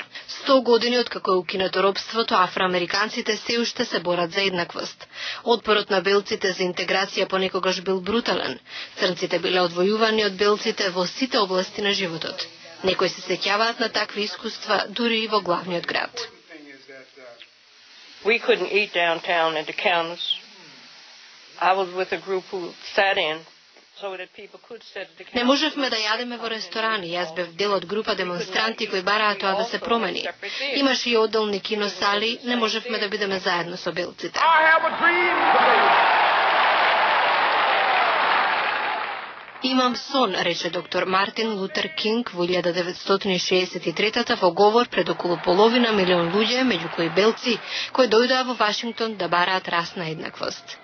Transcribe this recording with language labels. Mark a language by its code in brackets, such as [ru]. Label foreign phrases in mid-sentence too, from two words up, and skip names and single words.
[mk] 100 години откако е укинато робството, афроамериканците се уште се борат за еднаквост. Отпорот на белците за интеграција понекогаш бил брутален. Црнците биле одвојувани од белците во сите области на животот. Некои се сеќаваат на такви искуства дури и во главниот град. [en] We couldn't eat downtown at the counters. I was with a group who sat in so that people could sit at the counters. [mk] Не можевме да јадеме во ресторани. Јас бев дел од група демонстранти кои бараа тоа да се промени. Имаше и одделни киносали, не можевме да бидеме заедно со белците. Имам сон, рече доктор Мартин Лутер Кинг во 1963 во говор пред околу половина милион луѓе, меѓу кои белци, кои дојдоа во Вашингтон да бараат расна еднаквост.